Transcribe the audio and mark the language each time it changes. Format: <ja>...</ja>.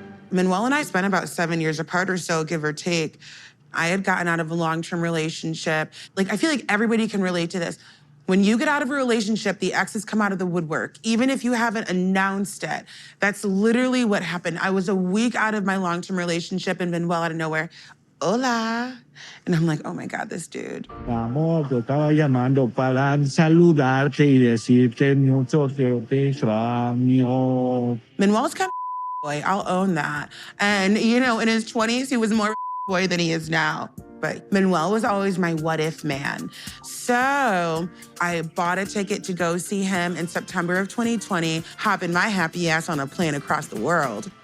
<en>Manuel and I spent about 7 years apart or so, give or take. I had gotten out of a long-term relationship. Like, I feel like everybody can relate to this. When you get out of a relationship, the exes come out of the woodwork, even if you haven't announced it. That's literally what happened. I was a week out of my long-term relationship and Manuel out of nowhere,</en> <es>hola.</es> <en>And I'm like, oh my God, this dude.</en> <es>Amor, te estaba llamando para saludarte y decirte mucho te extraño.</es> <en>Manuel's kind of boy, I'll own that. And, you know, in his 20s, he was more boy than he is now. But Manuel was always my what if man. So I bought a ticket to go see him in September of 2020, hopping my happy ass on a plane across the world.</en>